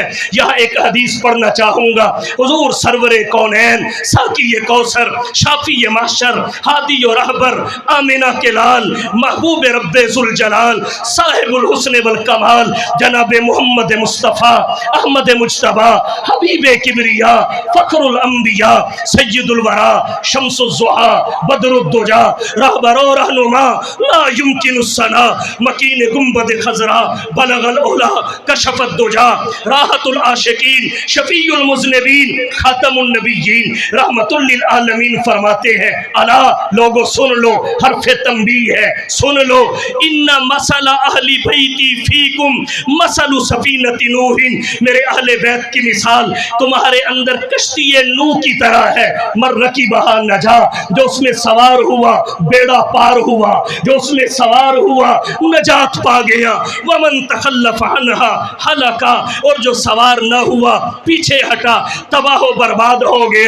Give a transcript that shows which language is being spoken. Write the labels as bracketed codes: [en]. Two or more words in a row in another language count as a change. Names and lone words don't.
[ur] یہاں ایک حدیث پڑھنا چاہوں گا، حضور سرور کونین ساقی کوثر شافع محشر ہادی اور رہبر آمنہ کے لال محبوب رب ذو الجلال صاحب الحسن والکمال جناب محمد مصطفیٰ احمد مجتبیٰ حبیب کبریا فخر الانبیاء سید الوریٰ شمس الضحیٰ بدر الدجیٰ رہبر و رہنما لا یمکن الثناء مکین گنبد خضرا بلغ العلیٰ کشف الدجیٰ راحت العاشقین شفیع المذنبین خاتم النبیین رحمۃ للعالمین فرماتے ہیں الا لوگو سن لو، حرف تنبیہ ہے، سن لو. [ar] إن مثل أهل بيتي فيكم مثل سفينة نوح, [ur] میرے اہل بیت کی مثال تمہارے اندر کشتی نوح کی طرح ہے. [ar] من ركبها نجا, [ur] جو اس میں سوار ہوا بیڑا پار ہوا، جو اس میں سوار ہوا نجات پا گیا. [ar] ومن تخلف عنها هلك, [ur] اور جو سوار نہ ہوا پیچھے ہٹا تباہ برباد ہو گیا.